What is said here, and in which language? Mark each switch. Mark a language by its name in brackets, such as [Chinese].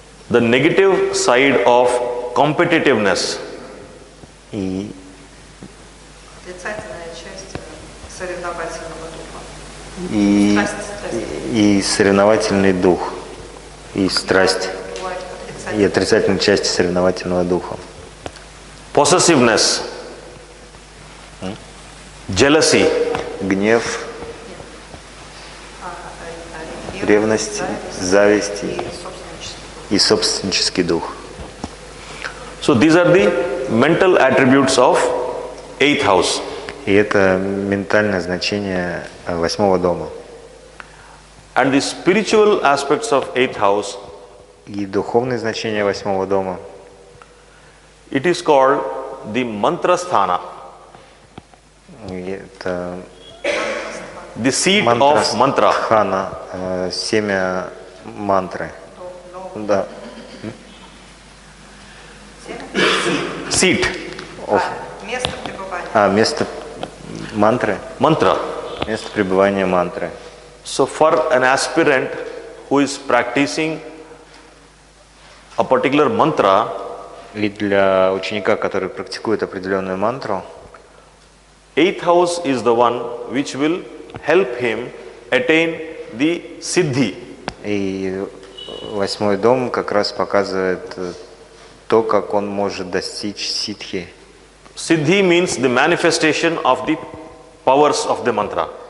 [English] The negative side of competitiveness. [Russian] И Отрицательная часть соревновательного духа. и соревновательный дух, и страсть, Бывает и отрицательные части соревновательного духа. [English] Possessiveness. Jealousy. [Russian] Гнев, ревность, зависть и собственнический дух. [English] So these are the mental attributes of eighth house. [Russian] И это ментальное значение 8-го дома. [English] And the spiritual aspects of eighth house, [Russian] И духовное значение 8-го дома [English] it is called the mantra sthana, [Russian] и это [English] the seat of mantra. [Russian] стхана, семя мантры. Да. [English] seat, [Russian] Место пребывания. Место мантры. [English] mantra. [Russian] Место пребывания мантры. [English] So for an aspirant who is practicing a particular mantra, [Russian] И для ученика, который практикует определенную мантру, [English] 8th house is the one which will help him attain the siddhi. [Russian] и 8-й дом как раз показывает то, как он может достичь ситхи. [English] Siddhi means the manifestation of the powers of the mantra.